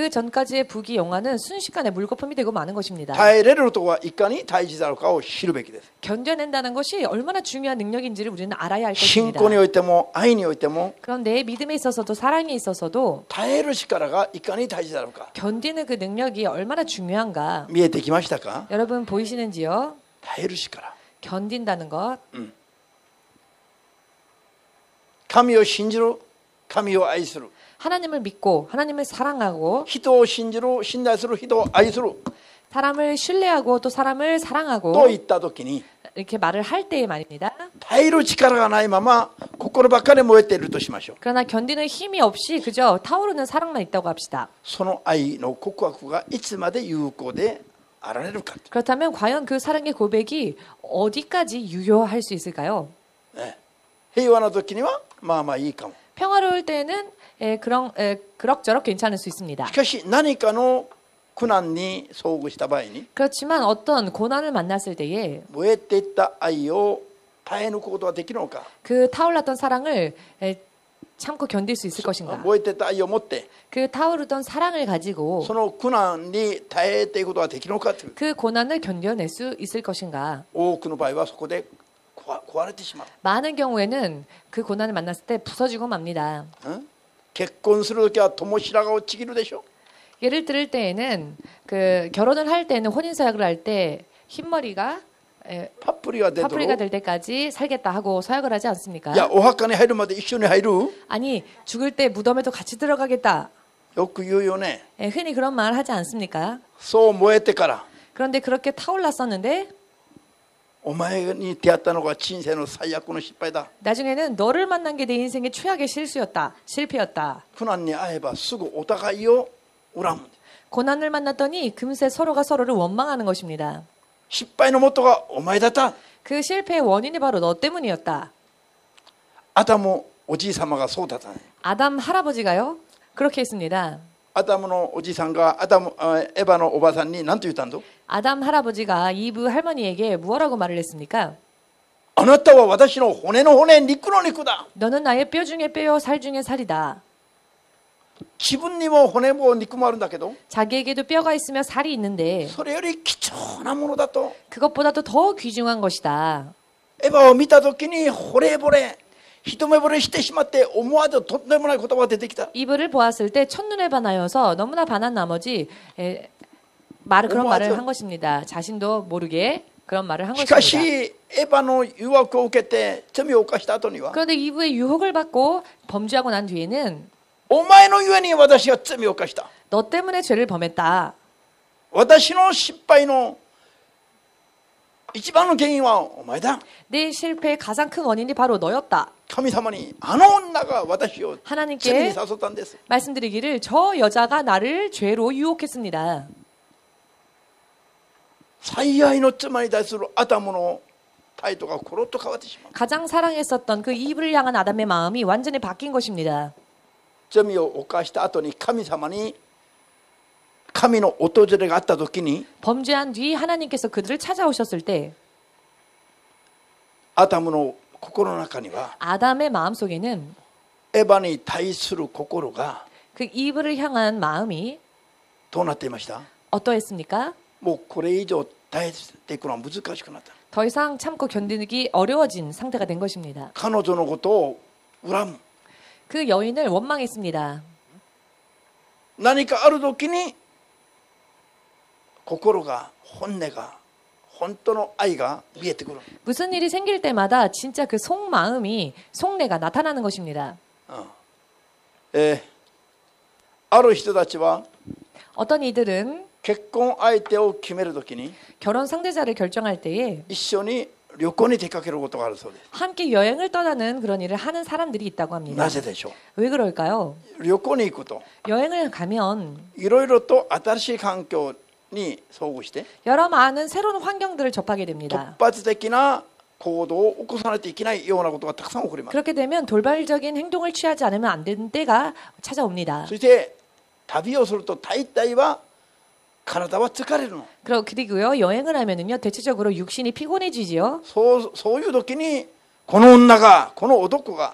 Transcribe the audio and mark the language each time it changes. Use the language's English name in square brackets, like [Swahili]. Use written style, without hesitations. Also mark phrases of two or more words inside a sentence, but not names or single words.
[Korean] 그 전까지의 부귀 영화는 순식간에 물거품이 되고 마는 것입니다. [Japanese] 耐えれるとはいかに大事であるかを知るべきです [Korean] 견뎌낸다는 것이 얼마나 중요한 능력인지를 우리는 알아야 할 [Japanese] 信 [Korean] 것입니다. [Japanese] 仰においても愛においても [Korean] 그런데 믿음에 있어서도 사랑에 있어서도 [Japanese] 耐える力がいかに大事であるか [Korean] 견디는 그 능력이 얼마나 중요한가. [Japanese] 見えてきましたか [Korean] 여러분 보이시는지요? [Japanese] 耐える力 [Korean] 견딘다는 것. [Japanese] 神を信じる神を愛する [Korean] 하나님을 믿고 하나님을 사랑하고 [Japanese] 人を信じる信頼する人を愛する [Korean] 사람을 신뢰하고 또 사람을 [Japanese] と [Korean] 사랑하고 [Japanese] 言った時に [Korean] 이렇게 말을 할 때에 말입니다. [Japanese] 耐える力がないまま心ばっかり燃えているとしましょう [Korean] 그러나 견디는 힘이 없이 그저 타오르는 사랑만 있다고 합시다. [Japanese] その愛の告白がいつまで有効であられるか [Korean] 그렇다면 과연 그 사랑의 고백이 어디까지 유효할 수 있을까요? [Japanese] 平和な時にはまあまあいいかも [Korean] 평화로울 때는 그럭저럭 괜찮을 수 있습니다. [Japanese] しかし何かの苦難に遭遇した場合に [Korean] 그렇지만 어떤 고난을 만났을 때에 [Japanese] 燃えていった愛を耐え抜くことができるのか [Korean] 그 타올랐던 사랑을 참고 견딜 수 있을 것인가? [Japanese] 燃えていった愛を持って [Korean] 그 타오르던 사랑을 가지고 [Japanese] その苦難に耐えていくことができるのかという [Korean] 그 고난을 견뎌낼 수 있을 것인가? [Japanese] 多くの場合はそこで壊れてしまう [Korean] 많은 경우에는 그 고난을 만났을 때 부서지고 맙니다. [Japanese] 結婚する時は友白髪をちぎるでしょ [Korean] 예를 들을 때에는 그 결혼을 할 때는 혼인 서약을 할 때 흰머리가 [Japanese] パプリが出 [Korean] 파프리가 [Japanese] る [Korean] 될 때까지 살겠다 하고 서약을 하지 않습니까? [Japanese] いやお墓に入るまで一緒に入る [Korean] 아니 죽을 때 무덤에도 같이 들어가겠다. [Japanese] よく言うよね [Korean] 흔히 그런 말 하지 않습니까? [Japanese] そう燃えてから [Korean] 그런데 그렇게 타올랐었는데 [Japanese] お前に出会ったのが人生の最悪の失敗だ [Korean] 나중에는 너를 만난 게 내 인생의 최악의 실수였다. 실패였다. [Japanese] 苦難に会えばすぐお互いを恨む [Korean] 고난을 만났더니 금세 서로가 서로를 원망하는 것입니다. [Japanese] 失敗の元がお前だった [Korean] 그 실패의 원인이 바로 너 때문이었다. [Japanese] アダムおじい様がそうだったね [Korean] 아담 할아버지가요? 그렇게 했습니다. [Japanese] アダムのおじさんがエヴァのおばさんに何と言ったんだ。 [Korean] 아담 할아버지가 이브 할머니에게 무엇라고 말을 했습니까? [Japanese] あなたは私の骨の骨、肉の肉だ。 [Korean] 너는 나의 뼈 중에 뼈요 살 중에 살이다. [Japanese] 自分にも骨も肉もあるんだけど、 [Korean] 자기에게도 뼈가 있으며 살이 있는데 [Japanese] それより貴重なものだと。 [Korean] 그것보다도 더 귀중한 것이다. [Japanese] エヴァを見たときに惚れ惚れ、一目惚れしてしまって思わずとんでもない言葉が出てきた。 [Korean] 이브를 보았을 때 첫눈에 반하여서 너무나 반한 나머지 그런 말을 한 것입니다. 자신도 모르게 그런 말을 한 [Japanese] しかし [Korean] 것입니다. [Japanese] エヴァの誘惑を受けて罪を犯した後には、 [Korean] 그런데 이브의 유혹을 받고 범죄하고 난 뒤에는 [Japanese] お前のゆえに私が罪を犯した。 [Korean] 너 때문에 죄를 범했다. [Japanese] 私の失敗の一番の原因はお前だ。 [Korean] 내 실패의 가장 큰 원인이 바로 너였다. [Japanese] 神様にあの女が私を罪に [Korean] 하나님께 [Japanese] 誘ったんです。 [Korean] 말씀드리기를 저 여자가 나를 죄로 유혹했습니다. [Japanese] 最愛の妻に対するアダムの態度がコロッと変わってしまう。 [Korean] 가장 사랑했었던 그 이브를 향한 아담의 마음이 완전히 바뀐 것입니다. [Japanese] 罪を犯した後に神様に神の訪れがあった時に [Korean] 범죄한 뒤 하나님께서 그들을 찾아오셨을 때 [Japanese] アダムの心の中には [Korean] 아담의 마음속에는 [Japanese] エヴァに対する心が [Korean] 그 이브를 향한 마음이 [Japanese] どうなっていました？ [Korean] 어떠했습니까? [Japanese] もうこれ以上耐えていくのは難しくなった。 [Korean] 더 이상 참고 견디기 어려워진 상태가 된 것입니다. [Japanese] 彼女のことを恨む。 [Korean] 그 여인을 원망했습니다. [Japanese] 何かある時に心が本音が本当の愛が見えてくる。 [Korean] 무슨 일이 생길 때마다 진짜 그 속마음이 속내가 나타나는 것입니다. [Japanese] ある人たちは [Korean] 어떤 이들은 [Japanese] 結婚相手を決めるときに [Korean] 결혼 상대자를 결정할 때에 [Japanese] 一緒に旅行に出かけることがあるそうです。 [Korean] 함께 여행을 떠나는 그런 일을 하는 사람들이 있다고 [Japanese] な [Korean] 합니다. [Japanese] ぜでしょ [Korean] 왜 그럴까요? [Japanese] う？旅行に行くと [Korean] 여행을 가면 [Japanese] いろいろと新しい環境に遭遇して [Korean] 여러 많은 새로운 환경들을 접하게 [Japanese] 突 [Korean] 됩니다. [Japanese] 発的な行動を起こさないといけないようなことがたくさん起こります。 [Korean] 그렇게 되면 돌발적인 행동을 취하지 않으면 안 되는 때가 찾아옵니다. [Japanese] そして旅をすると大体は体は疲れるの。 [Korean] 그리고요 여행을 하면은요 대체적으로 육신이 피곤해지지요. [Japanese] そういう時にこの女がこの男が